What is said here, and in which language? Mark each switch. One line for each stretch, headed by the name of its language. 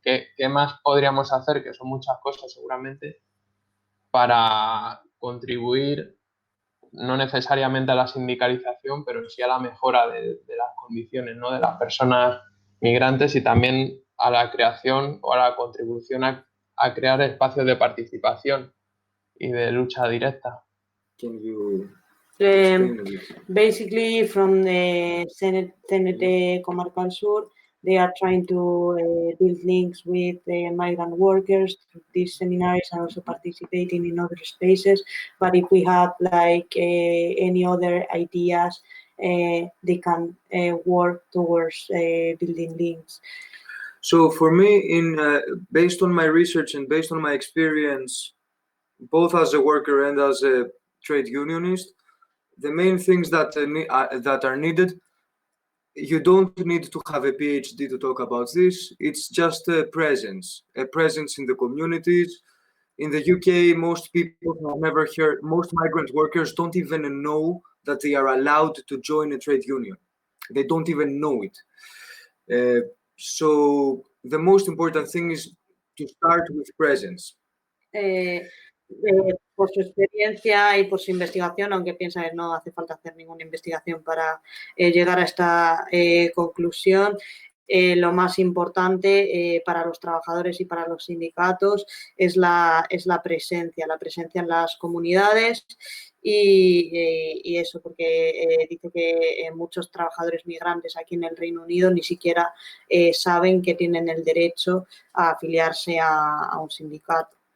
Spanish: ¿Qué más podríamos hacer? Que son muchas cosas seguramente, para contribuir no necesariamente a la sindicalización, pero sí a la mejora de las condiciones, ¿no? De las personas migrantes y también a la creación o a la contribución a crear espacios de participación y de lucha directa.
English: Basically, from the CNT Comarcal Sur, they are trying to build links with migrant workers through these seminars and also participating in other spaces. But if we have like any other ideas, they can work towards building links. So for me, based on my research and based on my experience, both as a worker and as a trade unionist, the main things that are needed, you don't need to have a PhD to talk about this. It's just a presence in the communities. In the UK, most people have never heard, most migrant workers don't even know that they are allowed to join a trade union. They don't even know it. So the most important thing is to start with presence.
Spanish: Por su experiencia y por su investigación, aunque piensa que no hace falta hacer ninguna investigación para llegar a esta conclusión, lo más importante para los trabajadores y para los sindicatos es la presencia en las comunidades y eso, porque dice que muchos trabajadores migrantes aquí en el Reino Unido ni siquiera saben que tienen el derecho a afiliarse a un sindicato.